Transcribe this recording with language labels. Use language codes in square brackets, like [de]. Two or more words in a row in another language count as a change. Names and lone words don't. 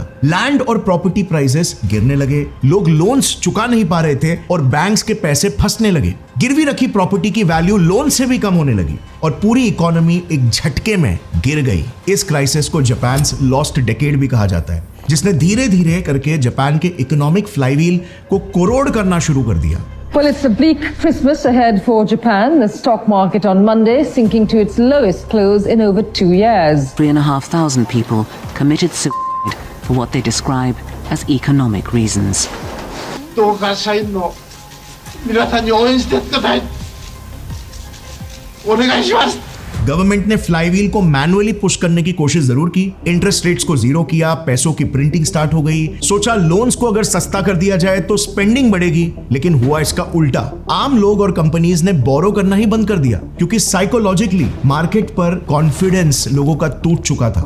[hi] लैंड और [en] property prices [hi] गिरने लगे, लोग लोन्स चुका नहीं पा रहे थे और बैंक्स के पैसे फंसने लगे। गिरवी रखी प्रॉपर्टी की वैल्यू लोन से भी कम होने लगी और पूरी इकोनॉमी एक झटके में गिर गई। इस क्राइसिस को [en] Japan's lost decade [hi] भी कहा जाता है, जिसने धीरे धीरे करके जापान के [en] economic flywheel [hi] को कोरोड करना शुरू कर दिया। [en] Well, it's a bleak Christmas ahead for Japan. The stock market on Monday sinking to its lowest close in over 2 years. 3,500 people committed suicide for what they describe as economic reasons. [ja] どうか社員の皆さんに応援してください。お願いします。 [hi] गवर्नमेंट ने फ्लाईव्हील को [en] manually push [hi] करने की कोशिश जरूर की, [en] interest rates [hi] को जीरो किया, पैसों की [en] printing start [hi] हो गई, सोचा लोन्स को अगर सस्ता कर दिया जाए तो स्पेंडिंग बढ़ेगी, लेकिन हुआ इसका उल्टा। आम लोग और कंपनीज ने बोरो करना ही बंद कर दिया, क्योंकि [en] psychologically market [hi] पर कॉन्फिडेंस लोगों का टूट चुका था।